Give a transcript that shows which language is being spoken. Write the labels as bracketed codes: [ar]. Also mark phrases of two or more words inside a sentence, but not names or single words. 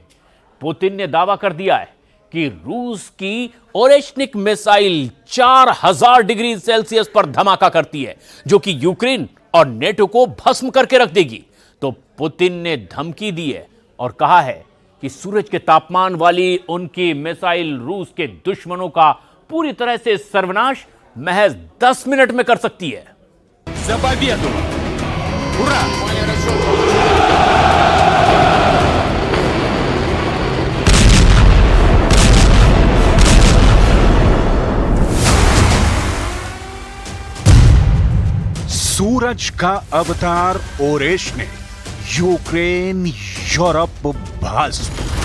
[hi] पुतिन ने दावा कर दिया है कि रूस की ओरेशनिक मिसाइल 4000 डिग्री सेल्सियस पर धमाका करती है, जो कि यूक्रेन और नेटो को भस्म करके रख देगी। तो पुतिन ने धमकी दी है और कहा है कि सूरज के तापमान वाली उनकी मिसाइल रूस के दुश्मनों का पूरी तरह से सर्वनाश महज 10 मिनट में कर सकती है। [ru] За победу! Ура! [hi] सूरज का अवतार ओरेश ने यूक्रेन यूरोप भस्म।